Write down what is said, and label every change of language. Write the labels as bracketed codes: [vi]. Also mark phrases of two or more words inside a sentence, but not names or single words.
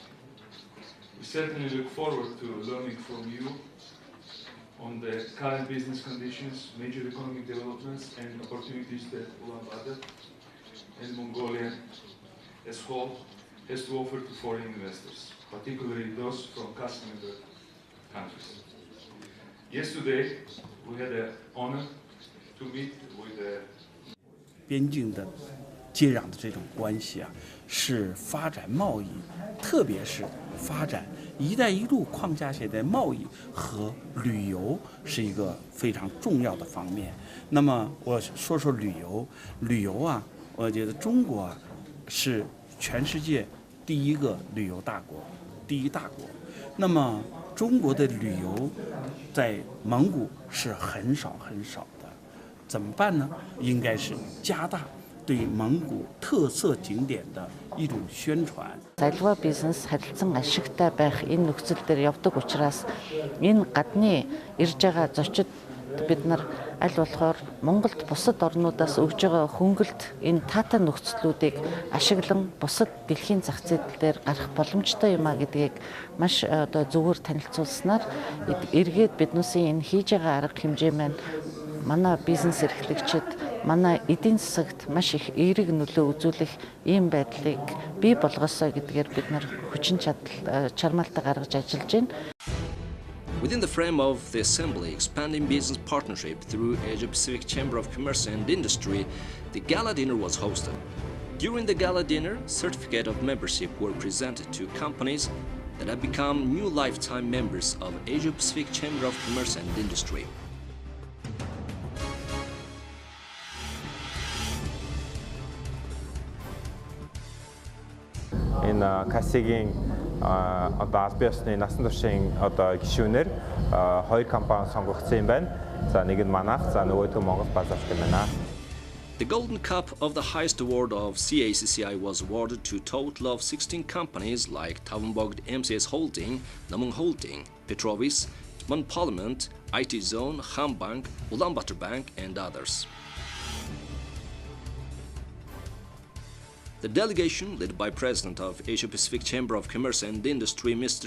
[en] We certainly look forward to learning from you on the current business conditions, major economic developments and opportunities that Ulaanbaatar and Mongolia as whole has to offer to foreign investors, particularly those from cacci member countries. Yesterday, we had the honor to meet with the [zh] 边境的接壤的这种关系啊，是发展贸易，特别是发展“一带一路”框架下的贸易和旅游是一个非常重要的方面。那么我说说旅游，旅游啊。我觉得中国啊是全世界第一个旅游大国，第一大国。那么中国的旅游在蒙古是很少的，怎么办呢？应该是加大对蒙古特色景点的一种宣传。 [mn] Аливаа бизнес харилцан ашигтай байх энэ нөхцөл дээр явдаг учраас энэ гадны ирж байгаа зочид бид нар аль болохоор Монголд бусад орнуудаас өгж байгаа хөнгөлт энэ таатай нөхцлүүдийг ашиглан бусад дэлхийн зах зээл дээр гарах боломжтой юм а гэдгийг маш одоо зөвөр танилцуулснаар эргээд биднээсийн энэ хийж байгаа арга хэмжээ маань манай бизнес эрхлэгчид манай эдийн засагт маш их эерэг нөлөө үзүүлэх ийм байдлыг бий болгосоо гэдгээр бид нар хүчин чадал чармаалтаа гаргаж ажиллаж байна. [en] Within the frame of the Assembly expanding business partnership through Asia-Pacific Chamber of Commerce and Industry, the gala dinner was hosted. During the gala dinner, certificate of membership were presented to companies that have become new lifetime members of Asia-Pacific Chamber of Commerce and Industry. [mn] Энэ cacci-гийн одоо аль биесны насан туршийн одоо гишүүнээр хоёр компани сонгогдсон юм байна. За нэг нь манайх, за нөгөөдгөө Монгол базарт юм байна. [en] The Golden Cup of the highest award of CACCI was awarded to a total of 16 companies like Tavunbogd MCS Holding, Namung Holding, Petrovis, Mon Parliament, IT Zone, Ham Bank, Ulaanbaatar Bank and others. The delegation, led by President of Asia-Pacific Chamber of Commerce and Industry, Mr.